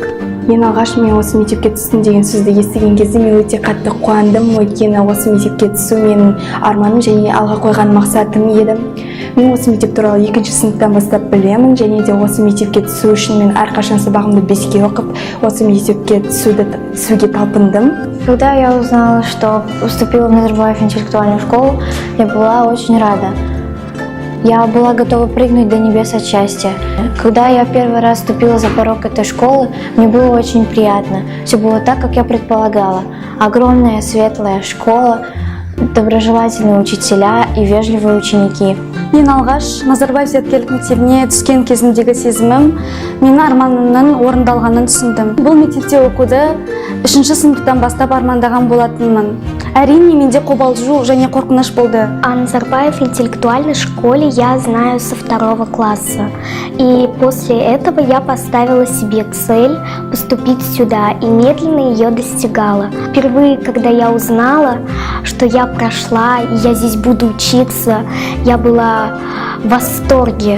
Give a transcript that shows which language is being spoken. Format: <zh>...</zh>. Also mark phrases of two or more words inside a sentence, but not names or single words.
<kk>Ең алғаш мен осы мектепке түстім деген сөзді естіген кезде мен өте қатты қуандым. Өйткені осы мектепке түсу менің арманым және алға қойған мақсатым еді. Мен осы мектеп туралы 2-ші сыныптан бастап білемін, және де осы мектепке түсу үшін мен әрқашан сабағымды 5-ке оқып, осы мектепке түсуге талпындым.</kk> <ru>Когда я узнала, что поступила в Назарбаев интеллектуальную школу, я была очень рада. Я была готова прыгнуть до небес от счастья. Когда я первый раз ступила за порог этой школы, мне было очень приятно. Все было так, как я предполагала. Огромная светлая школа, доброжелательные учителя и вежливые ученики.</ru> <kk>Ең алғаш Назарбаев зияткерлік мектебіне түскен кезімдегі сезімім менің арманымның орындалғанын түсіндім. Бұл мектепте оқуды 3-ші сыныптан бастап армандаған болатынмын. Әрине, менде қобалжу және қорқыныш болды.</kk> <ru>О Назарбаев интеллектуальной школе я знаю со 2 класса. И после этого я поставила себе цель поступить сюда и медленно ее достигала. Впервые, когда я узнала, что я прошла и я здесь буду учиться, я была в восторге.</ru>